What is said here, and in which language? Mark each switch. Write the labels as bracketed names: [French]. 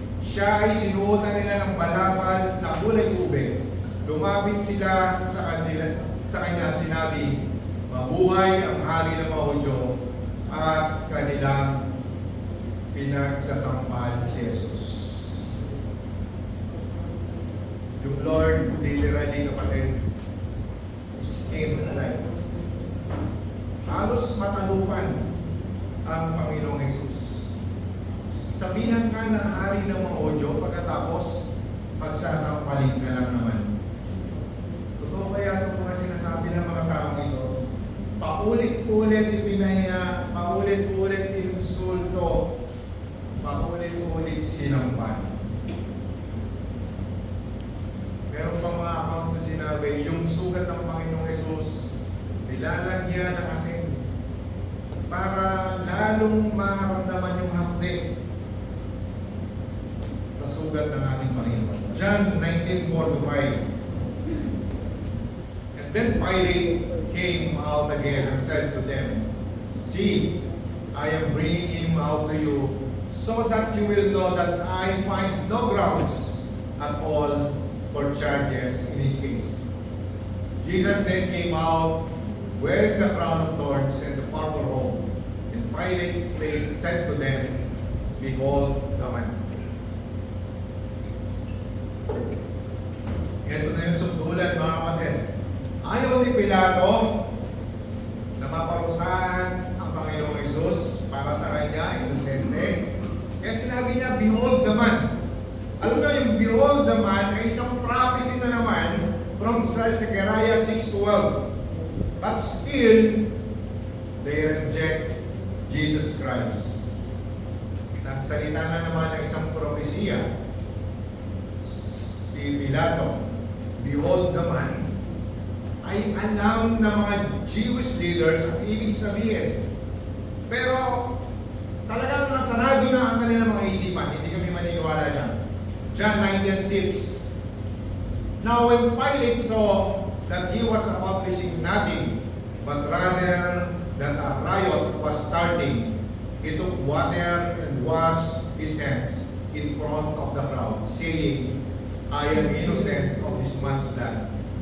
[Filipino] Siya ay sinuotan nila ng balabal na kulay ube. Lumapit sila sa kanya at sinabi, mabuhay ang hari ng mga Hudyo, at kanilang pinagsasampal si Jesus. [English] Yung Lord, literally, kapatid, is came alive. [Filipino] Halos matalupan ang Panginoong Hesus. Sabihan ka ng hari ng mga Hudyo, pagkatapos pagsasampalin ka lang naman. Totoo kaya itong mga sinasabi ng mga taong ito? paulit-ulit ipinahiya, paulit-ulit insulto, paulit-ulit sinampan. Meron pa mga account sa sinabi, yung sugat ng Panginoong Jesus, nilalagyan ng asin para lalong maramdaman yung hapde sa sugat ng ating Panginoon. John 19:4-5. [English] And then Pilate came out again and said to them, "See, I am bringing him out to you, so that you will know that I find no grounds at all for charges in his case." Jesus then came out wearing the crown of thorns and the purple robe. And Pilate said to them, "Behold the man." [Filipino] Ito na yung sukdulan, mga kapatid. Ayaw ni Pilato na maparusahan ang Panginoong Jesus para sa kanya, inosente. Kaya sinabi niya, [English] "Behold the man." [Filipino] Alam na yung "behold the man" ay isang prophecy na naman from Zechariah 6:12. [English] But still, they reject Jesus Christ. [Filipino] Nagsalita na naman ng isang propesya si Pilato, "Behold the man," ay alam ng mga Jewish leaders ang ibig sabihin. Pero talagang nagsarado na ang kanilang mga isipan. Hindi kami maniniwala dyan. John 19:6. [English] Now when Pilate saw that he was accomplishing nothing, but rather that a riot was starting, he took water and washed his hands in front of the crowd, saying, "I am innocent of this man's blood.